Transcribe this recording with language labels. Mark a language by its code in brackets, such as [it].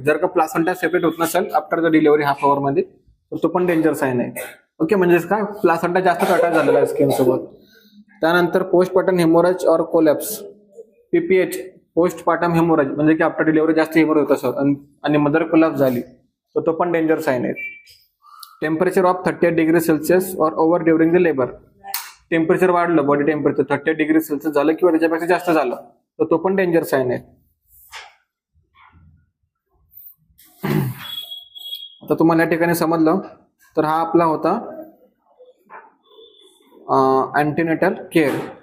[mr] जर का placenta separate होत नसेल [en] after the delivery half hour [mr] मध्ये तर तो पण डेंजर साईन आहे. ओके, म्हणजे काय प्लासेंटा जास्त अटॅच झालेला आहे स्किन सोबत. त्यानंतर पोस्टपार्टम हेमोरेज और कोलॅप्स, PPH पोस्टपार्टम हेमोरेज म्हणजे की आफ्टर डिलिव्हरी जास्त हेमोरेज होत असेल आणि मदर कोलॅप्स झाली तर तो पण डेंजर साईन आहे. [en] Temperature of 38 degree Celsius or over during the labour. [mr] Temperature वाढलं, बॉडी टेम्परेचर 38 डिग्री सेल्सिअस झालं किंवा त्याच्यापेक्षा जास्त झालं तर तो पण डेंजर साईन आहे. आता तुम्हाला या ठिकाणी समजलं तर हा आपला होता अँटीनेटल केअर.